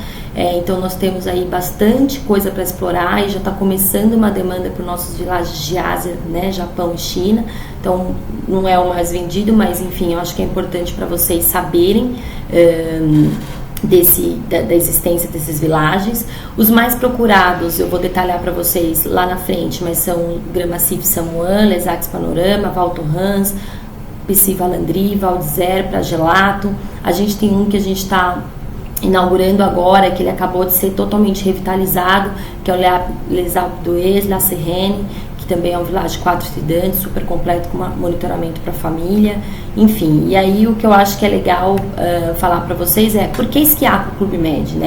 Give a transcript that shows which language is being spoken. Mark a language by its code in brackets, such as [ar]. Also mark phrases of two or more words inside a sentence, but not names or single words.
[pt] Então nós temos aí bastante coisa para explorar e já está começando uma demanda para os nossos villages de Ásia, né, Japão e China. Então não é o mais vendido, mas enfim, eu acho que é importante para vocês saberem da existência desses villages. Os mais procurados eu vou detalhar para vocês lá na frente, mas são Grand Massif Samoan, Les Arcs Panorama, Val Thorens, Pici Valandry, Val d'Isère, Pragelato. A gente tem um que a gente está inaugurando agora, que ele acabou de ser totalmente revitalizado, que é o Les Alpes La Serrene, que também é um village de 4 estudantes, super completo, com monitoramento para a família, enfim. E aí o que eu acho que é legal falar para vocês é, por que esquiar com o Clube Med, né?